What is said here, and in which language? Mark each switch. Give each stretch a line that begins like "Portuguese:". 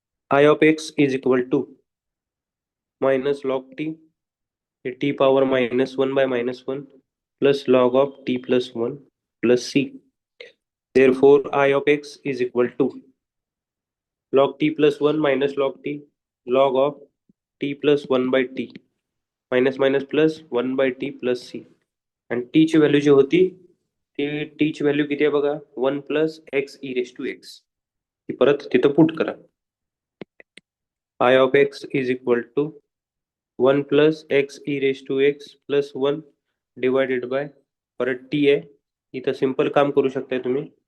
English: I of x is equal to minus log t, t power -1 by -1 plus log of t plus 1 plus c. Therefore, I of x is equal to log t plus 1 minus log t, log of t plus 1 by t, minus minus plus 1 by t plus c.
Marathi: आणि t ची value जी होती ती, t ची value किती आहे बघा, 1 plus x E raise to x.
English: ती परत तिथं पुट करा. I of x is equal to 1 plus x e raise to x plus 1 divided by, परत t आहे, इथं सिंपल काम करू शकताय तुम्ही.